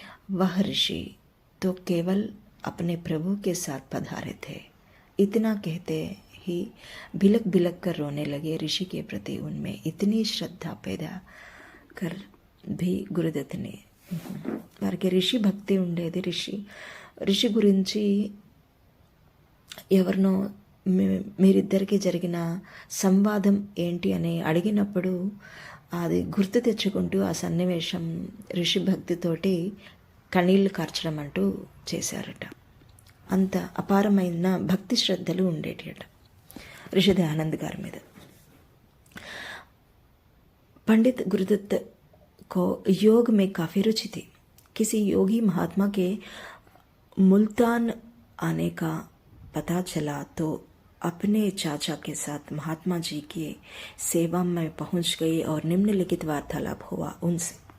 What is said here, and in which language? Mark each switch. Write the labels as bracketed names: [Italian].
[Hindi] वह ऋषि तो केवल अपने प्रभु के साथ पधारे थे. इतना कहते ही भिलक भिलक कर रोने लगे. ऋषि के प्रति उनमें इतनी श्रद्धा पैदा कर भी [Telugu] గురుదత్తుని వారికి ఋషి భక్తి ఉండేది. ఋషి గురించి ఎవరినో మీరిద్దరికి జరిగిన సంవాదం ఏంటి అని అడిగినప్పుడు అది గుర్తు తెచ్చుకుంటూ ఆ సన్నివేశం ఋషి భక్తితోటి కన్నీళ్లు కార్చడం అంటూ చేశారట. అంత అపారమైన భక్తి శ్రద్ధలు ఉండేటియట ऋषि दयानंद गाరి మీద. [Hindi] पंडित गुरुदत्त को योग में काफ़ी रुचि थी. किसी योगी महात्मा के मुल्तान आने का पता चला तो अपने चाचा के साथ महात्मा जी की सेवा में पहुंच गई और निम्नलिखित वार्तालाप हुआ उनसे.